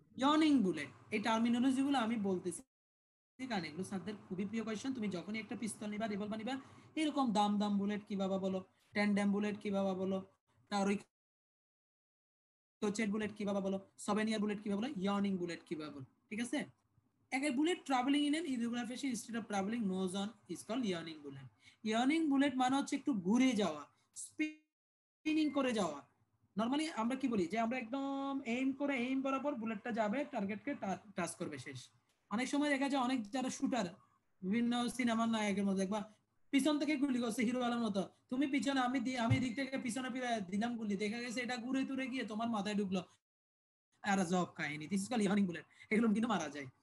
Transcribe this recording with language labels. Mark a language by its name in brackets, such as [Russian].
[Bangla] Yawning bullet, এই terminology গুলো আমি বলতেছি কারণ এগুলো স্যারদের খুবই প্রিয় কোয়েশ্চেন। তুমি যখনই একটা পিস্তল নিবা, রিভলভার নিবা, এরকম দাম দাম বুলেট কি বাবা বলো, ট্যান্ডেম বুলেট কি বাবা বলো, তার টোচেট বুলেট কি বাবা বলো, সবেনিয়ার বুলেট কি বাবা বলো, ইয়নিং বুলেট কি বাবা বলো, ঠিক আছে? [English] A bullet traveling in an irregular fashion instead of traveling nose on is called yawning bullet. [Bangla] Yawning bullet মানে হচ্ছে একটু ঘুরে যাওয়া, স্পিনিং করে যাওয়া। নরমালি আমরা কি বলি যে আমরা একদম এইম বরাবর বুলেটটা যাবে, টার্গেটকে টাচ করবে, শেষ। অনেক সময় দেখা যায় অনেক যারা শুটার বিভিন্ন সিনেমার নায়কের মধ্যে দেখবা পিছন থেকে গুলি করছে হিরো আলম মতো, তুমি পিছনে আমি দিক থেকে পিছনে দিলাম গুলি, দেখা গেছে এটা ঘুরে তুরে গিয়ে তোমার মাথায় ঢুকলো, আর জব কাহিনী, [English] This is call yawning bullet. [Bangla] এগুলো কিন্তু মারা যায়।